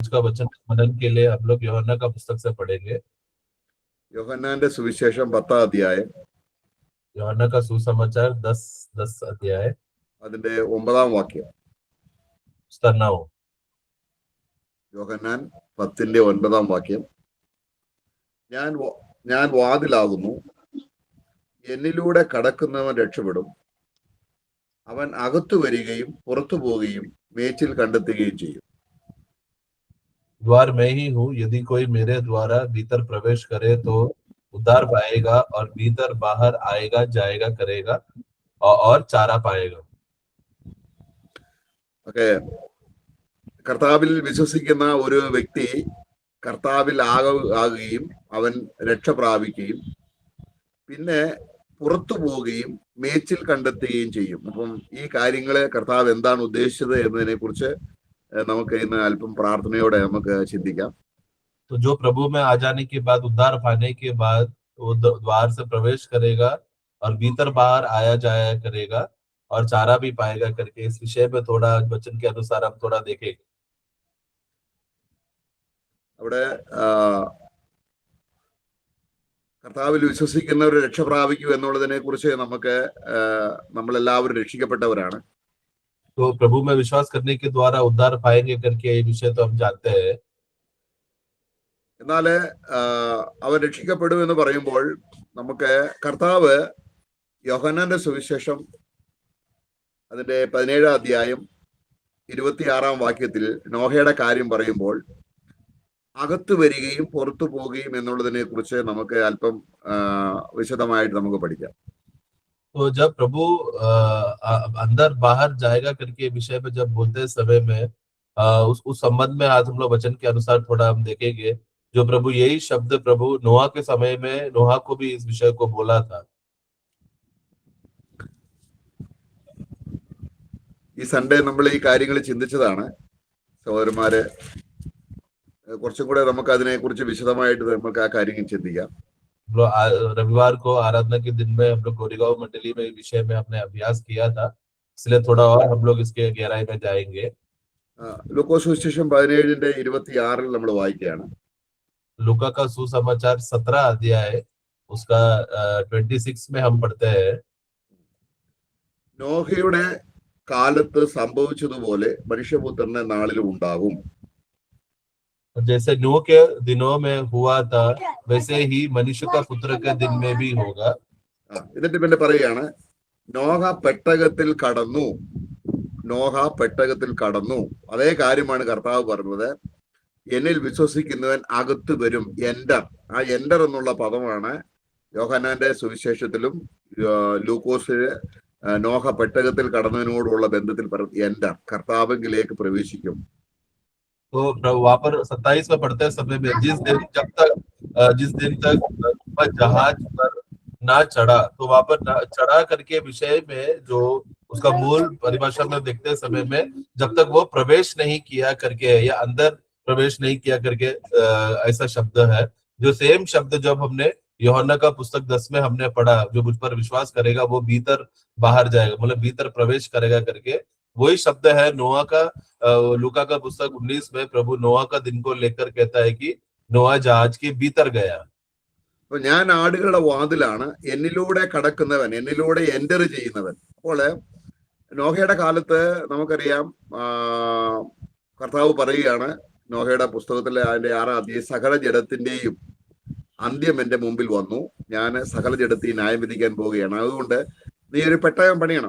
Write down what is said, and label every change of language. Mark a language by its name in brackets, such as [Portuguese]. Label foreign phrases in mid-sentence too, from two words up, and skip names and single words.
[Hindi] का वचन मनन के लिए हम लोग यूहन्ना का पुस्तक से पढ़ेंगे। [Malayalam] യോഹന്നാന്റെ സുവിശേഷം 10 അധ്യായം [Hindi] यूहन्ना का सुसमाचार 10 अध्याय [Malayalam] അതിന്റെ 9 വാക്യം. [Hindi] उसका 9। [Malayalam] യോഹന്നാൻ 10ന്റെ 9 വാക്യം. ഞാൻ വാതിലാകുന്നു, എന്നിലൂടെ കടക്കുന്നവൻ രക്ഷപ്പെടും, അവൻ അകത്തു വരികയും പുറത്തു പോവുകയും മേച്ചിൽ കണ്ടെത്തുകയും ചെയ്യും. [Hindi] द्वार मैं ही हूँ, यदि कोई मेरे द्वारा भीतर प्रवेश करे तो उद्धार पाएगा और भीतर बाहर आएगा जाएगा करेगा और चारा पाएगा। [Malayalam] ഒക്കെ കർത്താവിൽ വിശ്വസിക്കുന്ന ഒരു വ്യക്തി കർത്താവിൽ ആകുകയും അവൻ രക്ഷ പ്രാപിക്കുകയും പിന്നെ പുറത്തു പോവുകയും മേച്ചിൽ കണ്ടെത്തുകയും ചെയ്യും. അപ്പം ഈ കാര്യങ്ങളെ കർത്താവ് എന്താണ് ഉദ്ദേശിച്ചത് എന്നതിനെ കുറിച്ച് നമുക്ക് ഇന്ന് അല്പം പ്രാർത്ഥനയോടെ നമുക്ക് ചിന്തിക്കാം. [Hindi] तो जो प्रभु में आ जाने के बाद, उद्धार पाने के बाद वो द्वार से प्रवेश करेगा और भीतर बाहर आया जाया करेगा और चारा भी पाएगा करके इस विषय में थोड़ा वचन के अनुसार हम थोड़ा देखेंगे। [Malayalam] അവിടെ കർത്താവിൽ വിശ്വസിക്കുന്നവർ രക്ഷ പ്രാപിക്കൂ എന്നുള്ളതിനെ കുറിച്ച് നമ്മളെല്ലാവരും രക്ഷിക്കപ്പെട്ടവരാണ്. [Hindi] तो प्रभु में विश्वास करने के द्वारा उद्धार पाएंगे करके ये विषय तो हम जानते हैं। [Malayalam] എന്നാല് അവൻ രക്ഷിക്കപ്പെടും എന്ന് പറയുമ്പോൾ നമുക്ക് കർത്താവ് യോഹന്നാന്റെ സുവിശേഷം അതിന്റെ 17 അധ്യായം 26 വാക്യത്തിൽ നോഹയുടെ കാര്യം പറയുമ്പോൾ അകത്തു വരികയും പുറത്തു പോവുകയും എന്നുള്ളതിനെ കുറിച്ച് നമുക്ക് അല്പം വിശദമായിട്ട് നമുക്ക് പഠിക്കാം. [Hindi] तो जब प्रभु अंदर बाहर जाएगा करके विषय में जब बोलते समय में उस संबंध में आज हम लोग वचन के अनुसार थोड़ा हम देखेंगे। जो प्रभु यही शब्द प्रभु नोहा के समय में नोहा को भी इस विषय को बोला था। [Malayalam] ഈ സൺഡേ നമ്മൾ ഈ കാര്യങ്ങൾ ചിന്തിച്ചതാണ് സഹോദരന്മാരെ. കുറച്ചും കൂടെ നമുക്ക് അതിനെ കുറിച്ച് വിശദമായിട്ട് നമുക്ക് ആ കാര്യങ്ങൾ ചിന്തിക്കാം. [Hindi] रविवार को आराधना के दिन में हम लोग गोरेगांव मंडली में विषय में हमने अभ्यास किया था, इसलिए थोड़ा और हम लोग इसके गहराई में जाएंगे। [Malayalam] ലൂക്കോസ് സുവിശേഷം 17ന്റെ 26 നമ്മൾ വായിക്കുകയാണ്. [Hindi] लूका का सुसमाचार 17 अध्याय उसका 26 में हम पढ़ते हैं। [Malayalam] നോഹയുടെ കാലത്ത് സംഭവിച്ചതുപോലെ മനുഷ്യപുത്രന്റെ നാളിലും ഉണ്ടാകും. [Hindi] जैसे नूह के दिनों में हुआ था वैसे ही मनुष्य का पुत्र के दिन में भी होगा। [Malayalam] എന്നിട്ട് പിന്നെ പറയുകയാണ്, നോഹ പെട്ടകത്തിൽ കടന്നു. നോഹ പെട്ടകത്തിൽ കടന്നു. അതേ കാര്യമാണ് കർത്താവ് പറഞ്ഞത്. എന്നിൽ വിശ്വസിക്കുന്നവൻ അകത്ത് വരും. എൻഡർ, ആ എൻഡർ എന്നുള്ള പദമാണ് യോഹന്നാന്റെ സുവിശേഷത്തിലും ലൂക്കോസില് നോഹ പെട്ടകത്തിൽ കടന്നതിനോടുള്ള ബന്ധത്തിൽ എൻഡർ, കർത്താവിലേക്ക് പ്രവേശിക്കും. [Hindi] तो वहां पर 27 में पढ़ते समय में जिस दिन तक जहाज पर ना चढ़ा, तो वहां पर चढ़ा करके विषय में जो उसका मूल परिभाषा में देखते समय में जब तक वो प्रवेश नहीं किया करके या अंदर प्रवेश नहीं किया करके ऐसा शब्द है। जो सेम शब्द जब हमने यूहन्ना का पुस्तक 10 में हमने पढ़ा, जो मुझ पर विश्वास करेगा वो भीतर बाहर जाएगा, मतलब भीतर प्रवेश करेगा करके, वही शब्द है नोआ का। लूका का पुस्तक 19 में प्रभु नोआ का दिन को लेकर कहता है कि नोआ जहाज के भीतर गया। [Malayalam] അപ്പൊ ഞാൻ ആടുകളുടെ വാതിലാണ്, എന്നിലൂടെ കടക്കുന്നവൻ, എന്നിലൂടെ എൻ്റർ ചെയ്യുന്നവൻ. അപ്പോൾ നോഹയുടെ കാലത്ത് നമുക്കറിയാം, കർത്താവ് പറയുകയാണ് നോഹയുടെ പുസ്തകത്തിലെ അതിന്റെ 6 അധ്യായം, സകല ജഡത്തിന്റെയും അന്ത്യം എന്റെ മുമ്പിൽ വന്നു, ഞാൻ സകല ജഡത്തെയും ന്യായം വിധിക്കാൻ പോവുകയാണ്, അതുകൊണ്ട് നീ ഒരു പെട്ടകം പണിയണം.